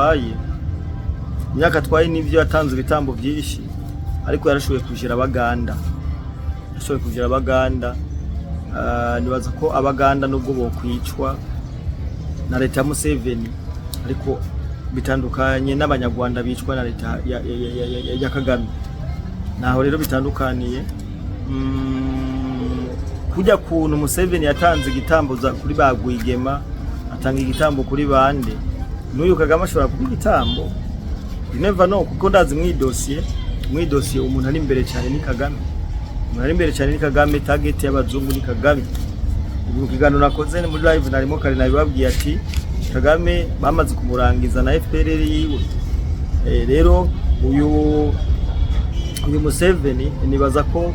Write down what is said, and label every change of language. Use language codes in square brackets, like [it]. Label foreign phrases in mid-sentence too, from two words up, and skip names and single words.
[rn] atwaye n'ivyo yatanze ibitambo byinshi ariko yarashoboye kujira Abaganda nibaza ko Abaganda nubwo bokwicwa na leta ya Museveni ariko bitandukanye n'abanyarwanda bicwa na leta ya Kagame naho rero bitandukaniye kujya kuntu Museveni yatanze igitambo kuri bagwigema atanga igitambo kuri bande n'uyu Kagame ashobora kuba igitambo [en] you never know [rn] kuko ndazi mwidosiye umuntu ari imbere cyane ni Kagame target y'abazungu ni Kagame ubu kigano nakoze muri live narimo kare nabibabwiye ati Kagame bamaze kumurangiza na FPR yiwe rero uyu Museveni nibaza ko